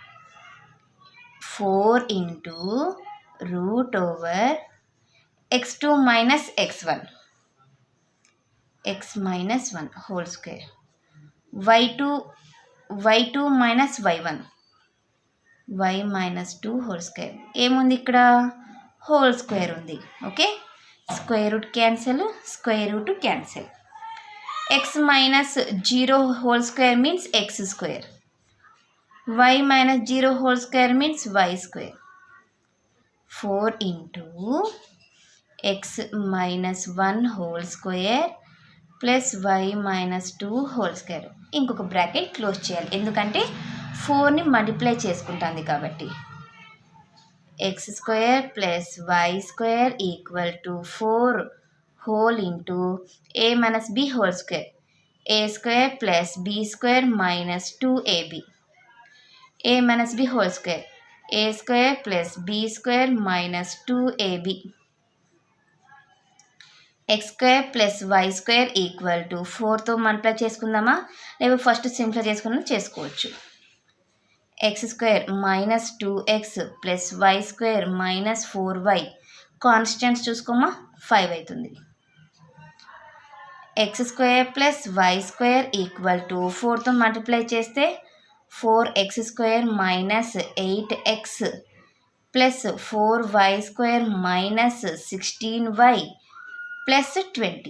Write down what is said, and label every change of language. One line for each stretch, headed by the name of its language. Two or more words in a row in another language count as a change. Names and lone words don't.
English: 4 × √x2 - x1 x - 1 whole square, y2 - y1 y - 2 whole square.
Telugu: ఏముంది ఇక్కడ,
English: whole square
Telugu: ఉంది.
English: okay, square root cancel, square root cancel, స్క్వేర్ రూట్ క్యాన్సల్. x - 0 whole square means x square, y - 0 whole square means y square. 4 × x - 1 whole square plus y - 2 whole square.
Telugu: ఇంకొక
English: bracket close
Telugu: చేయాలి, ఎందుకంటే 4ని మల్టిప్లై చేసుకుంటుంది కాబట్టి.
English: x² + y² = 4 whole into a - b whole square, a² + b² - 2ab, a - b whole square, a² + b² - 2ab,
Telugu: x² + y² = 4తో మల్టిప్లై చేసుకుందామా, లేదా
English: first simplify
Telugu: చేసుకోవచ్చు. x² - 2x + y² - 4y కాన్స్టెంట్స్ చూసుకోమా, 5 అవుతుంది.
English: x square plus y square equal to 4తో multiply చేస్తే 4x² minus 8x plus 4y square minus 16y plus 20.